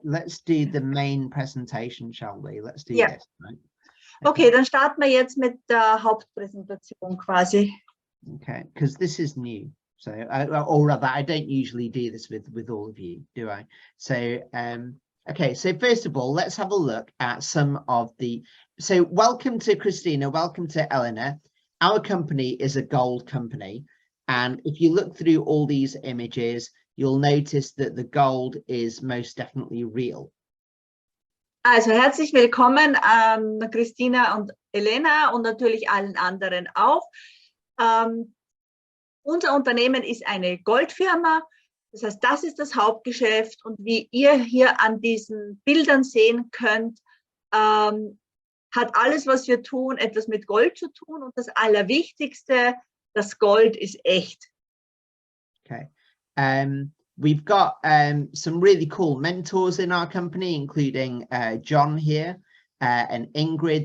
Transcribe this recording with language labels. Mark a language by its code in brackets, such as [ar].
[en] Let's do the main presentation, shall we? Let's do Yeah. this, right? [de] Okay, dann starten wir jetzt mit der Hauptpräsentation quasi. [en] Okay, because this is new. So, or rather, I don't usually do this with all of you, do I? So, okay, so first of all, let's have a look at some of the, so welcome to Christina, welcome to Eleanor. Our company is a gold company. And if you look through all these images, you'll notice that the gold is most definitely real. [de] Also herzlich willkommen an Christina und Elena und natürlich allen anderen auch. Unser Unternehmen ist eine Goldfirma, das heißt, das ist das Hauptgeschäft und wie ihr hier an diesen Bildern sehen könnt, hat alles, was wir tun, etwas mit Gold zu tun und das Allerwichtigste, das Gold ist echt. [en] Okay. We've got some really cool mentors in our company, including John here and Ingrid.